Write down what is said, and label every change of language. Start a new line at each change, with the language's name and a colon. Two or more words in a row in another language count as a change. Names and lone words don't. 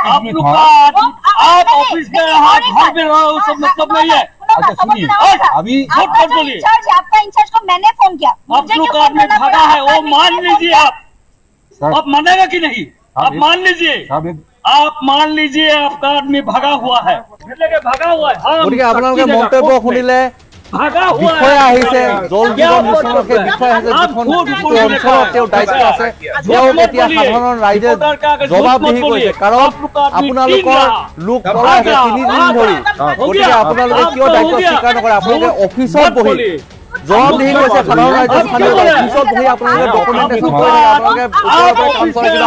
Hindi: आप लोग का आप ऑफिस में रहा, घर में रहा, वो सब मतलब नहीं है। अच्छा सुनिए, अभी झूठ मत बोलिए। आपका इंचार्ज को मैंने फोन किया, आप लोग का आदमी भागा है, वो मान लीजिए आप मानेगा कि नहीं? आप मान लीजिए, आप मान लीजिए आपका आदमी भागा हुआ है, भागा हुआ है।
Assamese: গতিকে আপোনালোকে মন্তব্য শুনিলে
Hindi: भागा हुआ
Assamese: বিষয়
Hindi: है।
Assamese: আহিছে জল জীৱন মিছনৰ সেই বিষয় আহিছে যিখন যিটো অঞ্চলত তেওঁ দায়িত্ব আছে তেওঁ এতিয়া সাধাৰণ ৰাইজে জবাবদিহি কৰিছে কাৰণ আপোনালোকৰ লোক পলাই আছে 3 দিন ধৰি গতিকে আপোনালোকে কিয় দায়িত্ব স্বীকাৰ নকৰে আপোনালোকে অফিচত বহি জবাবদিহি কৰিছে সাধাৰণ ৰাইজৰ স্থানীয় অফিচত বহি আপোনালোকে ডকুমেণ্টেশ্যন কৰি আপোনালোকে কাম কৰে